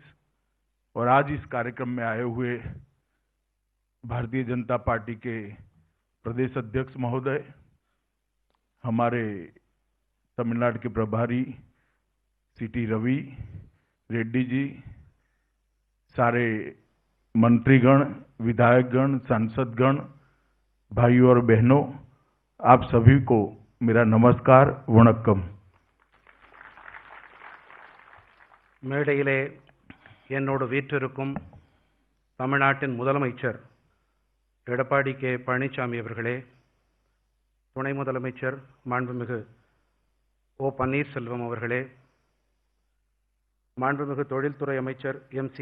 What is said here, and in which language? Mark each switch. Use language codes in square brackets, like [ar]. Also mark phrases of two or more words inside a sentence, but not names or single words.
[hi] और आज इस कार्यक्रम में आए हुए भारतीय जनता पार्टी के प्रदेश अध्यक्ष महोदय, हमारे तमिलनाडु के प्रभारी सीटी रवि रेड्डी जी, सारे मंत्रीगण, विधायकगण, सांसदगण, भाइयों और बहनों, आप सभी को मेरा नमस्कार वणक्कम। [ta] மேடையிலே என்னோடு வீற்றிருக்கும் தமிழ்நாட்டின் முதலமைச்சர் எடப்பாடி கே பழனிசாமி அவர்களே, துணை முதலமைச்சர் மாண்புமிகு ஓ பன்னீர்செல்வம் அவர்களே, மாண்புமிகு தொழில்துறை அமைச்சர் எம்.சி.